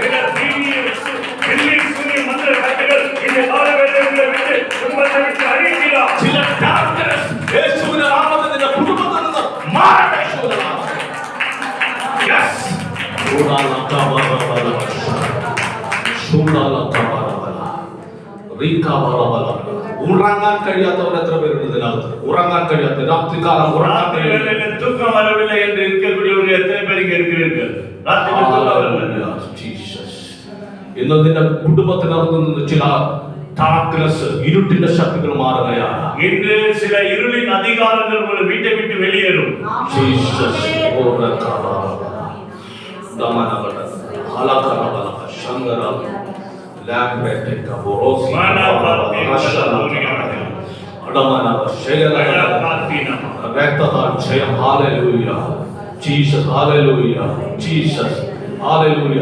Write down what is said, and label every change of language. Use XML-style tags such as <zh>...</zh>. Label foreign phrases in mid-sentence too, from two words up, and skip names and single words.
<ml>ചില ഡാർക്ക്നെസ് യേശുവിന്റെ നാമത്തിൽ നിന്റെ കുടുംബത്തിൽ നിന്ന് മാറട്ടെ യേശുവിന്റെ നാമത്തിൽ. യെസ് ഉറങ്ങാൻ കഴിയാത്തവർ എത്ര പേരുണ്ട് ഇതിനകത്ത്? ഉറങ്ങാൻ കഴിയാത്ത രാത്രികാലം ഉറങ്ങാൻ കഴിയാത്ത</ml> <ta>தூக்கம் வரவில்லை என்று இருக்கக்கூடியவர்கள் எத்தனை பேர் இங்க இருக்கிறீர்கள்? ராத்திரி தூக்கம் வரவில்லை.</ta> <ml>ഇന്ന് നിന്റെ കുടുംബത്തിനകത്ത് നിന്ന് ചില ഡാർക്ക്നെസ് ഇരുട്ടിന്റെ ശക്തികൾ മാറുകയാണ്.</ml> <ta>இன்று சில இருளின் அதிகாரங்கள் உங்கள் வீட்டை விட்டு வெளியேறும். ജീസസ് ദമനവട ഹലകരവല ശങ്കര ലാംബ്രേറ്റെ കബോസ് അടമനവ ശേലന രക്തത ജയ ഹല്ലേലൂയ ജീസസ് ഹല്ലേലൂയ ജീസസ് ഹല്ലേലൂയ.</ta>